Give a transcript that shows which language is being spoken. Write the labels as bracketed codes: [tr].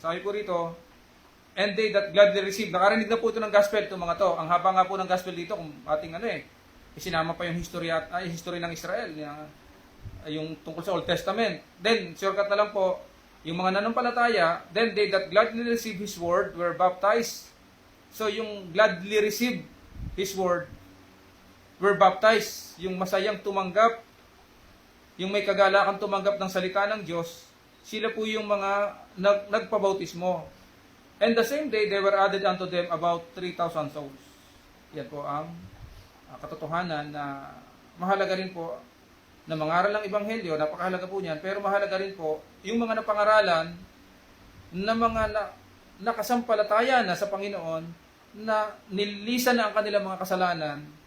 [tl] Sabi po rito, [en] and they that gladly received. [tl] Nakarinig na po ito ng gospel, itong mga to. Ang haba nga po ng gospel dito, kung ating isinama pa yung history ng Israel, yung tungkol sa Old Testament. [en] Then, [tl] shortcut na lang po, yung mga nanampalataya, [en] then they that gladly received His word were baptized. So, yung gladly received His word were baptized. [tl] Yung masayang tumanggap, yung may kagalakan tumanggap ng salita ng Diyos, sila po yung mga nagpabautismo. [en] And the same day, they were added unto them about 3,000 souls. [tl] Yan po ang katotohanan na mahalaga rin po na mangaral ng Ebanghelyo, napakahalaga po niyan, pero mahalaga rin po yung mga napangaralan na mga nakasampalataya na sa Panginoon, na nilisan na ang kanilang mga kasalanan.